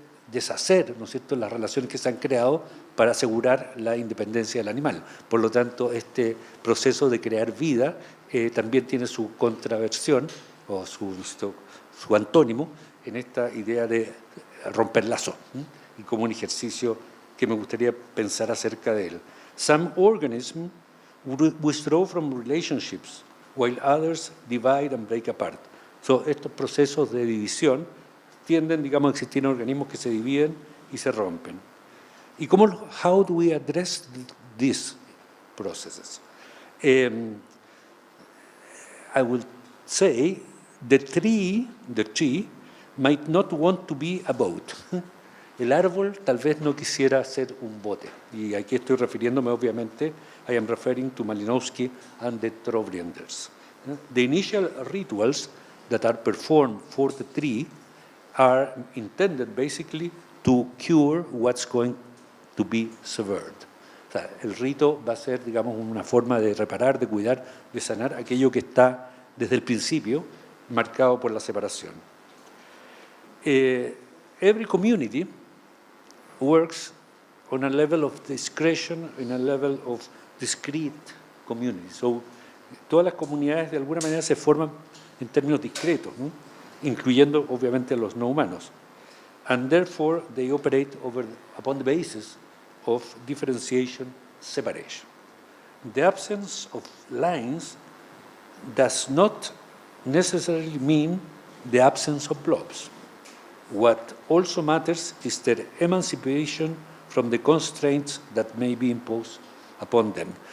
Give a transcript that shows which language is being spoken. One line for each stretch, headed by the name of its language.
Spanish: deshacer, ¿no es cierto?, las relaciones que se han creado para asegurar la independencia del animal. Por lo tanto, este proceso de crear vida también tiene su contraversión o su antónimo en esta idea de romper lazos, y como un ejercicio que me gustaría pensar acerca de él.
English: Some organisms withdraw from relationships, while others divide and break apart.
Spanish: So, estos procesos de división tienden, digamos, a existir en organismos que se dividen y se rompen.
English: ¿Y how do we address these processes? I would say the tree might not want to be a boat.
Spanish: El árbol tal vez no quisiera ser un bote. Y aquí estoy refiriéndome, obviamente,
English: I am referring to Malinowski and the Trobrianders. The initial rituals that are performed for the tree are intended basically to cure what's going to be severed.
Spanish: O sea, el rito va a ser, digamos, una forma de reparar, de cuidar, de sanar aquello que está desde el principio marcado por la separación.
English: Every community works on a level of discretion, in a level of discrete community.
Spanish: So, todas las comunidades de alguna manera se forman en términos discretos, ¿no?, incluyendo obviamente a los no humanos.
English: And therefore they operate upon the basis of differentiation, separation. The absence of lines does not necessarily mean the absence of blobs. What also matters is their emancipation from the constraints that may be imposed upon them.